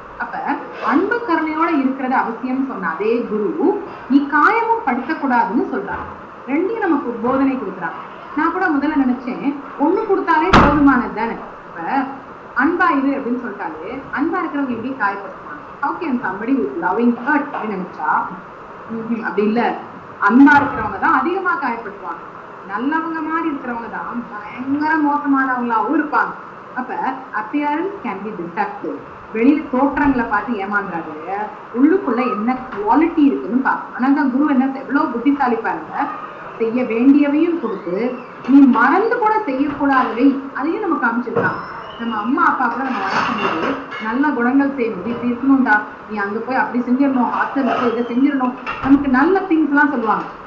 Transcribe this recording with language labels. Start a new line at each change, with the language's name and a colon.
Tamil: அப்ப அன்பு கருணையோட இருக்கிறது அவசியம் சொன்ன அதே குரு நீ காயமும் படுத்தக்கூடாதுன்னு சொல்றாங்க. ரெண்டையும் நமக்கு போதனை கொடுக்குறாங்க. நான் கூட முதல்ல நினைச்சேன் ஒண்ணு கொடுத்தாலே போதுமானது தானே. இப்ப அன்பா இரு அப்படின்னு சொல்லிட்டாலே அன்பா இருக்கிறவங்க எப்படி காயப்படுத்துவாங்க?
English: How can somebody who is loving hurt
Tamil: அப்படின்னு நினைச்சா அப்படி இல்ல. அன்பா இருக்கிறவங்க தான் அதிகமா காயப்படுத்துவாங்க. நல்லவங்க மாதிரி இருக்கிறவங்க தான் பயங்கர மோசமானவங்களாவும் இருப்பாங்க.
English: அப்ப appearance can be deceptive.
Tamil: வெளியில தோற்றங்களை பார்த்து ஏமாந்துறாரு, உள்ளுக்குள்ள என்ன குவாலிட்டி இருக்குன்னு பார்க்கணும். ஆனா தான் குரு என்ன எவ்வளவு புத்திசாலி பாருங்க, செய்ய வேண்டியவையும் கொடுத்து நீ மறந்து கூட செய்யக்கூடாதவை அதையும் நமக்கு அமைச்சிருக்காங்க. நம்ம அம்மா அப்பா கூட நம்ம வளர்க்கும் போது நல்ல குணங்கள் செய்யணும், இப்படி இருக்கணும்டா, நீ அங்க போய் அப்படி செஞ்சிடணும், ஹாஸ்டல்ல போய் இதை செஞ்சிடணும், நமக்கு நல்ல திங்ஸ் எல்லாம் சொல்லுவாங்க.